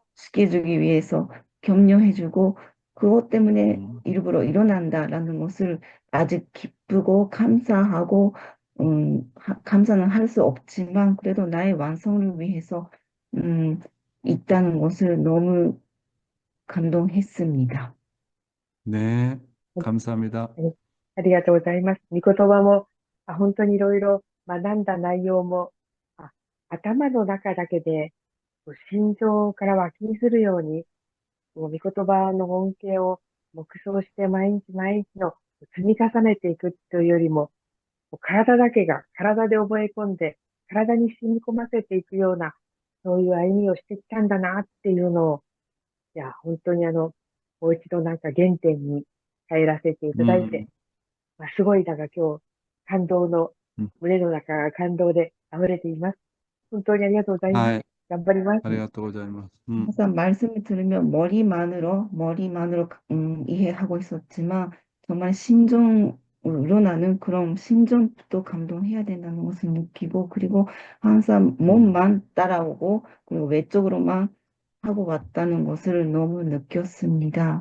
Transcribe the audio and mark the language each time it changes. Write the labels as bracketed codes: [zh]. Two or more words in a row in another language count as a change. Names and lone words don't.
[ko] 시켜주기 위해서 격려해주고 그것 때문에 일부러 일어난다라는 것을 아직 기쁘고 감사하고 감사는 할 수 없지만 그래도 나의 완성을 위해서 있다는 것을 너무 감동했습니다. 네, 감사합니다. [ja] ありがとうございます。御言葉も、本当にいろいろ学んだ内容も、頭の中だけで心情から湧きするように、もう御言葉の恩恵を黙想して毎日毎日の積み重ねていくというよりも、体だけが体で覚え込んで、体に染み込ませていくような、そういう歩みをしてきたんだなっていうのを、いや、本当にもう一度なんか原点に帰らせていただいて、すごい、だから今日、感動の、胸の中が感動で溢れています。本当にありがとうございます。はい、頑張ります。ありがとうございます。 [ko] 항상 말씀을 들으면 머리만으로 이해하고 있었지만 정말 심정으로 나는 그런 심정도 감동해야 된다는 것을 느끼고 그리고 항상 몸만 따라오고 그리고 외적으로만 하고 왔다는 것을 너무 느꼈습니다.